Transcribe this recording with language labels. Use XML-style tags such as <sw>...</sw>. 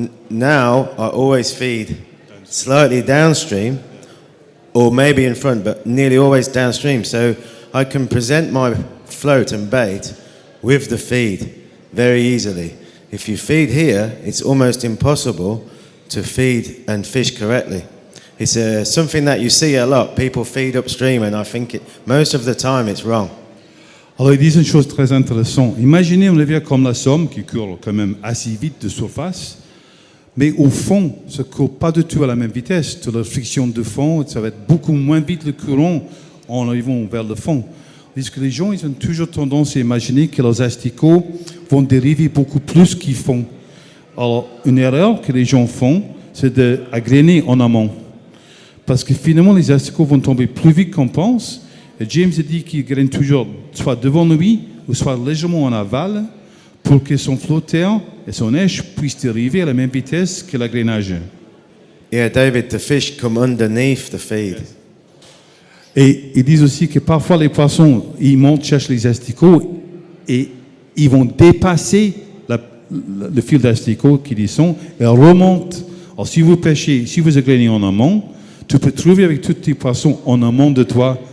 <en>Now I always feed slightly downstream, or maybe in front, but nearly always downstream, so I can present my float and bait with the feed very easily. If you feed here, it's almost impossible to feed and fish correctly. It's something that you see a lot. People feed upstream, and I think most of the time it's wrong.</en> <fr>Alors ils disent une chose très intéressante. Imaginez un rivière comme la Somme qui court quand même assez vite de surface, mais au fond, ça ne court pas du tout à la même vitesse. De la friction de fond, ça va être beaucoup moins vite le courant en arrivant vers le fond. Parce que les gens, ils ont toujours tendance à imaginer que leurs asticots vont dériver beaucoup plus qu'ils font. Alors, une erreur que les gens font, c'est d'agréner en amont. Parce que finalement, les asticots vont tomber plus vite qu'on pense. Et James a dit qu'il graine toujours soit devant lui ou soit légèrement en aval pour que son flotteur et son neige puissent dériver à la même vitesse que l'agrénage.</fr> <en>Yeah, David, the fish come underneath the feed.</en> <fr>Et ils disent aussi que parfois les poissons, ils montent chercher les asticots et ils vont dépasser le fil d'asticot qui descend et remontent. Alors si vous pêchez, si vous agrénez en amont, tu peux trouver avec tous tes poissons en amont de toi.</fr>